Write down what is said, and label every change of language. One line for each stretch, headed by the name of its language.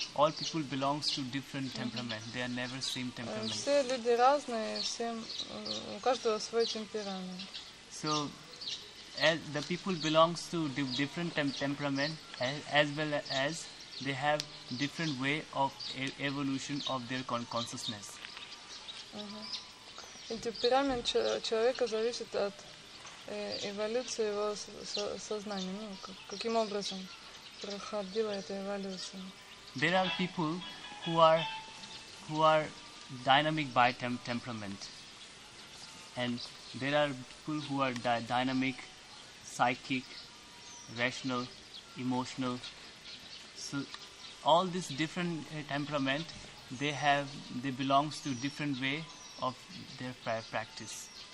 English: all people belongs to different temperament. They are never same temperament.
Russian: Все люди разные, у каждого свой темперамент.
English: So, as the people belongs to different temperament, as well as they have different way of evolution of their consciousness.
Russian: И темперамент человека зависит от эволюции его сознания. Каким образом проходила эта эволюция.
English: There are people who are dynamic by temperament, and there are people who are dynamic, psychic, rational, emotional. So all this different temperament, they belongs to different way of their practice.